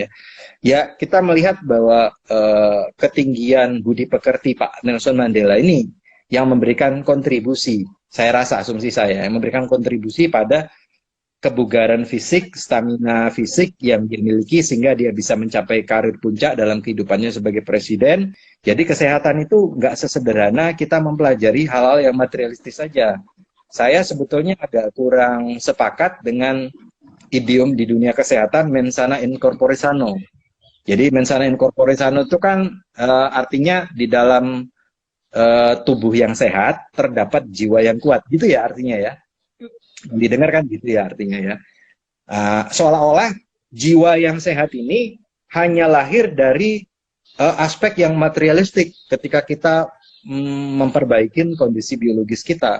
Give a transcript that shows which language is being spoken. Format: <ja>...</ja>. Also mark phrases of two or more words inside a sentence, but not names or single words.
<id>Ya kita melihat bahwa ketinggian budi pekerti Pak Nelson Mandela ini yang memberikan kontribusi, saya rasa asumsi saya, yang memberikan kontribusi pada kebugaran fisik, stamina fisik yang dimiliki sehingga dia bisa mencapai karir puncak dalam kehidupannya sebagai presiden. Jadi kesehatan itu nggak sesederhana kita mempelajari hal-hal yang materialistis saja. Saya sebetulnya agak kurang sepakat dengan idiom di dunia kesehatan</id> <la>mens sana in corpore sano.</la> <id>Jadi</id> <la>mens sana in corpore sano</la> <id>itu kan artinya di dalam tubuh yang sehat terdapat jiwa yang kuat, gitu ya artinya ya. Didengar kan gitu ya artinya ya. Seolah-olah jiwa yang sehat ini hanya lahir dari aspek yang materialistik ketika kita memperbaiki kondisi biologis kita.</id>